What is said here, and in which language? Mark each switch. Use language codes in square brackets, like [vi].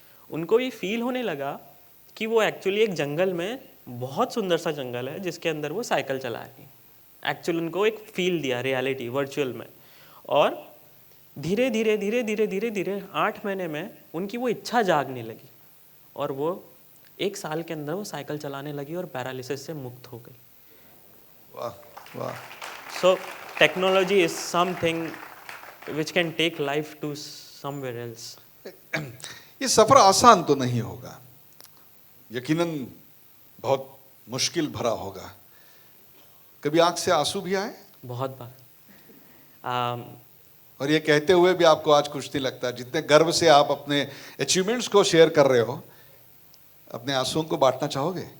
[hi] उनको ये फील होने लगा कि वो एक्चुअली एक जंगल में, बहुत सुंदर सा जंगल है जिसके अंदर वो साइकिल चला रही है। एक्चुअली उनको एक फील दिया रियलिटी वर्चुअल में। और धीरे धीरे धीरे धीरे धीरे धीरे 8 महीने में उनकी वो इच्छा जागने लगी और वो 1 साल के अंदर वो साइकिल चलाने लगी और पैरालिसिस से मुक्त हो गई। वाह वाह। [en] So technology is something which can take life to somewhere else. [hi] ये सफर आसान तो नहीं होगा, यकीनन बहुत मुश्किल भरा होगा। कभी आंख से आंसू भी आए? बहुत बार। और ये कहते हुए भी आपको आज कुछ नहीं लगता? जितने गर्व से आप अपने अचीवमेंट्स को शेयर कर रहे हो, अपने आंसुओं को बांटना चाहोगे?